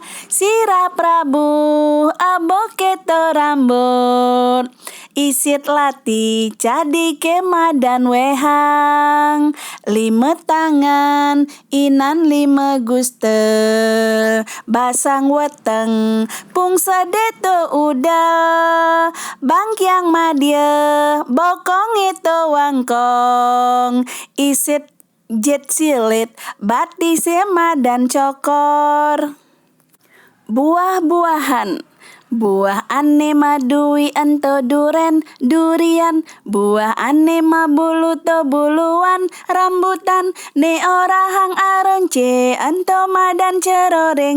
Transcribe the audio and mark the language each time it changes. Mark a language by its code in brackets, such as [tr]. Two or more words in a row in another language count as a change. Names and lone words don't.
[ban] Sirap rabuh, aboketo rambut. Isit lati, cadike madan wehang. 5 tangan, inan 5 guste. Basang weteng, pung sedeto udal. Bangkyang madye, bokong itu wangkong. Isit jet silit, bati sema dan cokor. Buah-buahan. Buah ane madui ento duren, durian. Buah ane mabulu to buluan, rambutan. Ne orahang aronce, ento madan ceroreng.